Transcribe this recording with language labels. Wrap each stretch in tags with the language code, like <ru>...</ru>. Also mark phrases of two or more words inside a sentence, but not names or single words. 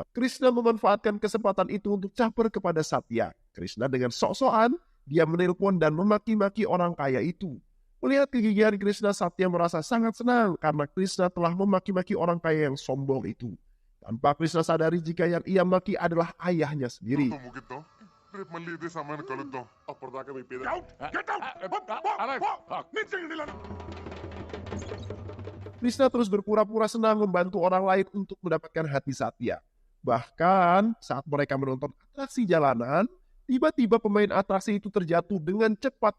<id>Krishna memanfaatkan kesempatan itu untuk caper kepada Satya. Krishna dengan sok-sokan, dia menelpon dan memaki-maki orang kaya itu. Melihat kegigihan Krishna, Satya merasa sangat senang karena Krishna telah memaki-maki orang kaya yang sombong itu. Tanpa Krishna sadari jika yang ia maki adalah ayahnya sendiri.</id> <te>ముగిద్దాం రేపు మళ్ళీ ఇదే సమయాన్ని కలుద్దాం అప్పటిదాకా మీ పేద</te> <id>Krishna terus berpura-pura senang membantu orang lain untuk mendapatkan hati Satya. Bahkan saat mereka menonton atraksi jalanan, tiba-tiba pemain atraksi itu terjatuh dengan cepat.</id>